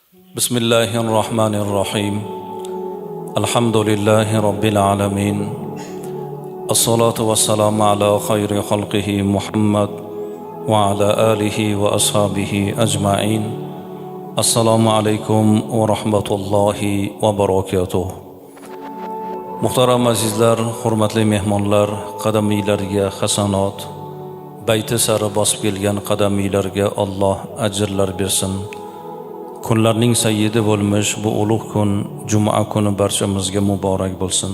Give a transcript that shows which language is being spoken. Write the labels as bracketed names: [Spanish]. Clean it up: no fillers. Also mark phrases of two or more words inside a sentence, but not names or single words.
[Arabic] بسم الله الرحمن الرحيم الحمد لله رب العالمين الصلاة والسلام على خير خلقه محمد وعلى آله وأصحابه أجمعين السلام عليكم ورحمة الله وبركاته. [Uzbek] Muhtaram azizlar, hurmatli mehmonlar, qadamiylarga hasanat, bayti sari bosib kelgan qadamiylarga Alloh ajrlar bersin. Kunlarning sayyidi bo'lmish bu ulug' kun Juma kuni barchamizga muborak bo'lsin.